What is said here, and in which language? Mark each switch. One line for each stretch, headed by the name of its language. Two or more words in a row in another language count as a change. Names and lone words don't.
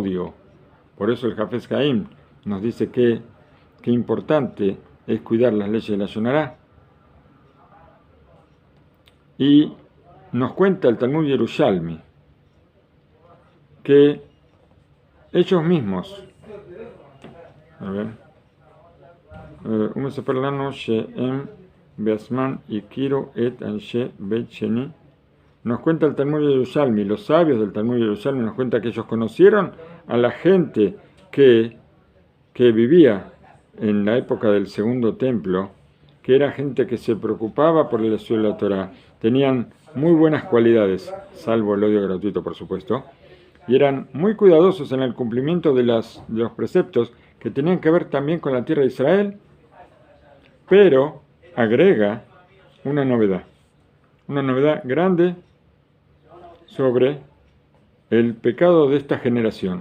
Spanish: Por eso el Hafez Haim nos dice que importante es cuidar las leyes de la Shonará. Y nos cuenta el Talmud Yerushalmi que ellos mismos, a ver,
Hebrew: מספר לנו שהם בעצמם הכירו את אנשי בית שני.
Spanish: Nos cuenta el Talmud Yerushalmi, los sabios del Talmud Yerushalmi nos cuenta que ellos conocieron a la gente que vivía en la época del segundo templo, que era gente que se preocupaba por el estudio de la Torah, tenían muy buenas cualidades, salvo el odio gratuito, por supuesto, y eran muy cuidadosos en el cumplimiento de los preceptos que tenían que ver también con la tierra de Israel, pero agrega una novedad grande sobre el pecado de esta generación.